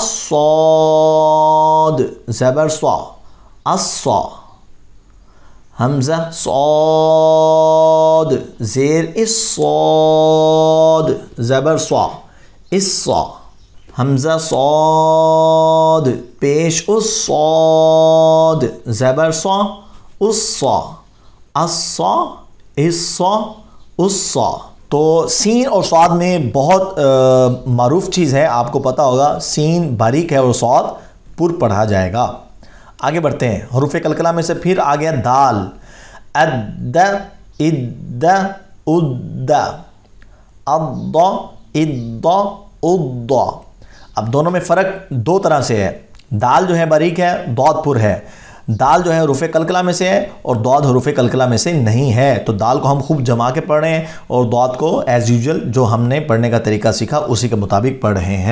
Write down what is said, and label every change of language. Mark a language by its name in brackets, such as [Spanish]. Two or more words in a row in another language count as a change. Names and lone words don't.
[Urdu] الصاد زبر صا الصا حمزہ صاد زیر الصاد زبر صا الصا حمزہ صاد پیش الصاد زبر صا الصا الصا الصا الصا. تو سین اور صاد میں بہت معروف چیز ہے، آپ کو پتہ ہوگا سین باریک ہے اور صاد پر پڑھا جائے گا. آگے بڑھتے ہیں. حروف قلقلہ میں سے پھر آ گیا دال. [Arabic] اد اد اد اض اض اض. [Urdu] اب دونوں میں فرق دو طرح سے ہے. دال جو ہے باریک ہے، ضاد پر ہے. دال جو ہے حروف قلقلہ میں سے ہے اور ضاد حروف قلقلہ میں سے نہیں ہے. تو دال کو ہم خوب جما کے پڑھ رہے ہیں اور ضاد کو [English] as usual [Urdu] جو ہم نے پڑھنے کا طریقہ سیکھا اسی کے مطابق پڑھ رہے ہیں.